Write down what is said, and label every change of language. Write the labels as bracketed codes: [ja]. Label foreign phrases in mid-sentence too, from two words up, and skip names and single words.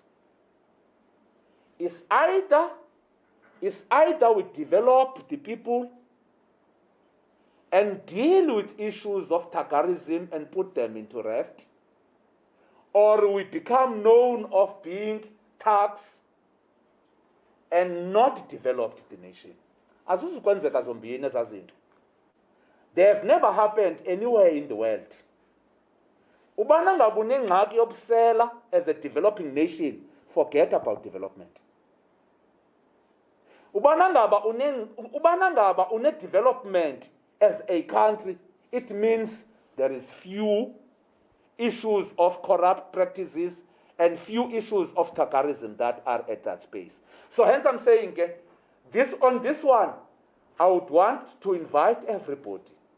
[en] It's either we develop the people and deal with issues of Tagarism and put them into rest, or we become known of being thugs and not developed the nation. [xh] Azuzukwenzeka zombini ezazinto. [en] They have never happened anywhere in the world. [xh] Ubana ngabe unengxaki yobusela [en] as a developing nation, forget about development. [xh] Ubana ngaba une [en] development as a country, it means there is few issues of corrupt practices and few issues of Tagarism that are at that space. So hence I'm saying, on this one, I would want to invite everybody.